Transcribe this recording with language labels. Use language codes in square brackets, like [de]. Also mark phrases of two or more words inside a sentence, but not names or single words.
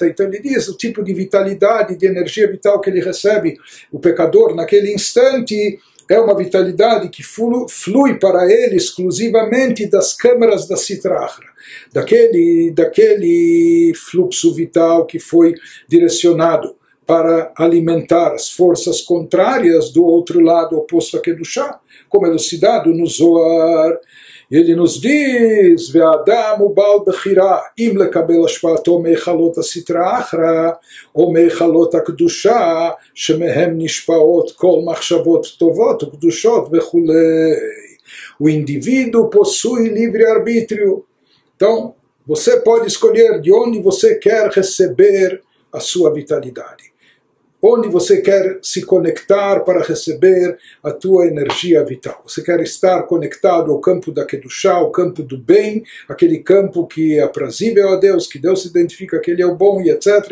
[pt] Então ele diz o tipo de vitalidade, de energia vital que ele recebe, o pecador naquele instante, é uma vitalidade que flui para ele exclusivamente das câmaras da Sitra Achra, daquele fluxo vital que foi direcionado para alimentar as forças contrárias do outro lado oposto a Kedushá, como elucidado no Zohar. Ele nos diz, [he] ואדם בעל בחירה לקבל השפעתו מהיכלות הסטרא אחרא או מהיכלות הקדושה שמהם נשפעות כל מחשבות טובות וקדושות וכו'. [pt] o indivíduo possui livre-arbítrio. Então, você pode escolher de onde você quer receber a sua vitalidade. Onde você quer se conectar para receber a tua energia vital. Você quer estar conectado ao campo da Kedushá, ao campo do bem, aquele campo que é aprazível a Deus, que Deus identifica que Ele é o bom e etc.